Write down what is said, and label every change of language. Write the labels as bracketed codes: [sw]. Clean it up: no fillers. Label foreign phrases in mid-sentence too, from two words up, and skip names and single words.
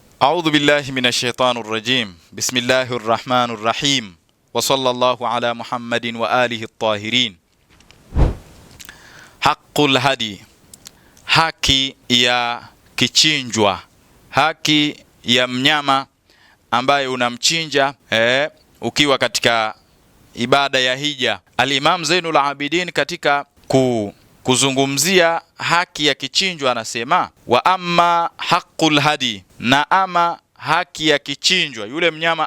[ar] أعوذ بالله من الشيطان الرجيم. بسم الله الرحمن الرحيم. وصلى الله على محمد وآله الطاهرين. حق الهدي, [sw] haki ya kichinjwa, haki ya mnyama ambaye unamchinja ukiwa katika ibada ya hija. Al-Imam Zainul Abidin katika kuzungumzia haki ya kichinjwa anasema, [ar] وأما حق الهدي, [sw] na ama haki ya kichinjwa, yule mnyama